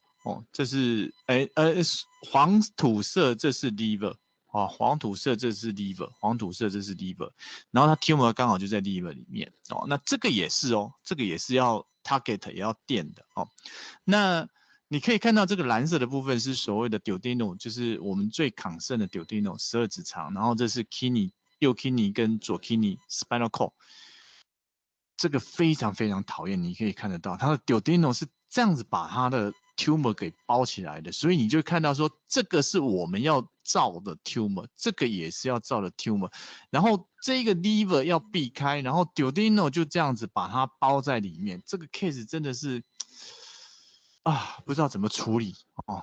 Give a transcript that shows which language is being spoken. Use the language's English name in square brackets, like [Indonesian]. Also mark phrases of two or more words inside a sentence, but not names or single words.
[Chinese] 这是黄土色，这是 liver 哦，黄土色这是 liver， 黄土色这是 liver， 然后它 tumor 刚好就在 liver 里面哦，那这个也是哦，这个也是要 target 也要电的哦，那你可以看到这个蓝色的部分是所谓的 duodenal， 就是我们最concern的 duodenal 12指肠，然后这是 kidney 右 kidney 跟左 [English] kidney spinal cord。 [Chinese] 这个非常非常讨厌，你可以看得到，它的 duodenal 是这样子把它的 tumor 给包起来的，所以你就看到说，这个是我们要照的 tumor， 这个也是要照的 tumor， 然后这个 liver 要避开，然后 duodenal 就这样子把它包在里面，这个 case 真的是不知道怎么处理哦。